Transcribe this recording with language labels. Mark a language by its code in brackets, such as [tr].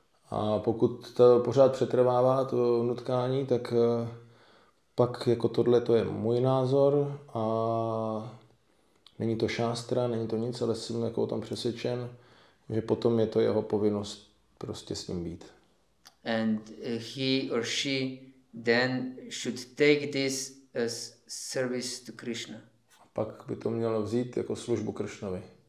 [cs] A pokud to pořád přetrvává to nutkání, tak pak jako tohle to je můj názor a Není to šástra, není to nic, ale jsem jako o tom přesvědčen, že potom je to jeho povinnost prostě s ním být. [en] And he or she then should take this as service to Krishna. [cs] A pak by to mělo vzít jako službu Kršnovi.